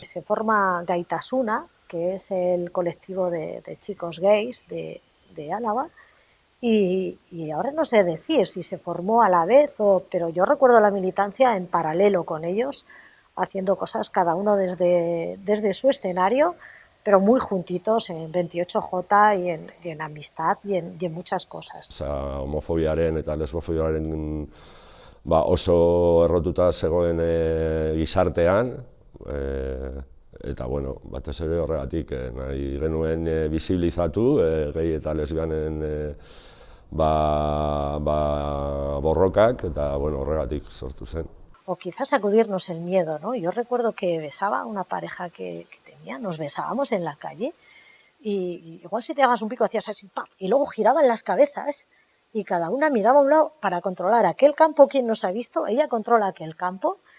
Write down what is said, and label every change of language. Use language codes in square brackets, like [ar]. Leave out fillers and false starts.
[es] Se forma Gaitasuna, que es el colectivo de chicos gays de Álava, y ahora no sé decir si se formó a la vez, pero yo recuerdo la militancia en paralelo con ellos, haciendo cosas cada uno desde su escenario, pero muy juntitos en 28J y en amistad y en muchas cosas. [eu] Homofobiaren eta lesbofobiaren oso errotuta zegoen gizartean, eta bueno, batez ere horregatik nahi genuen bisibilizatu gay eta lesbianen borrokak, eta bueno, horregatik sortu zen. [es] O quizás sacudirnos el miedo, ¿no? Yo recuerdo que besaba a una pareja que tenía, nos besábamos en la calle y igual si te dabas un pico hacías así, ¡pam! Y luego giraban las cabezas y cada una miraba a un lado para controlar aquel campo. ¿Quién nos ha visto? Ella controla aquel campo